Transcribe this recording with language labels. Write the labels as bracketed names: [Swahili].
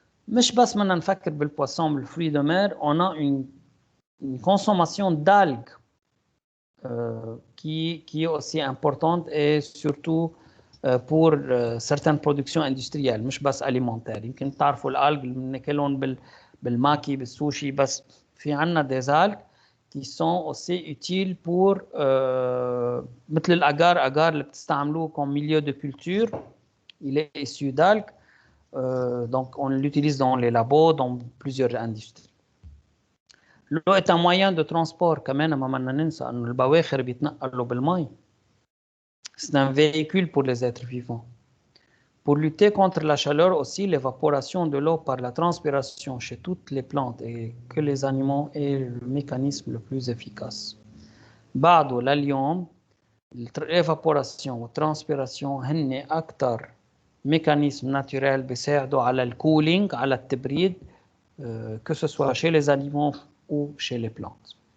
[Arabic] مش بس بدنا نفكر [French] بالبوisson بالفruits de mer, on a une consommation d'algues qui est aussi importante et surtout pour certaines productions industrielles [Arabic] مش بس [French] alimentaires. [Arabic] يمكن تعرفوا الالج اللي بناكلهم بالماكي بالسوشي بس في عنا [French] des algues qui sont aussi utiles pour [Arabic] مثل الأجار اللي بتستعملوه [French] comme milieu de culture. Il est issu d'algues. Donc on l'utilise dans les labos, dans plusieurs industries. L'eau est un moyen de transport [Arabic] كمان ما بدنا ننسى انه البواخر بيتنقلوا بالماء. [French] C'est un véhicule pour les êtres vivants. Pour lutter contre la chaleur aussi, l'évaporation de l'eau par la transpiration chez toutes les plantes et que les animaux est le mécanisme le plus efficace. [Arabic] بعده لليوم [French] l'évaporation والtranspiration [Arabic] هن أكثر [French] mécanismes naturels [Arabic] بيساعدوا على الكولينج على التبريد [French] que ce soit chez les animaux ou chez les plantes.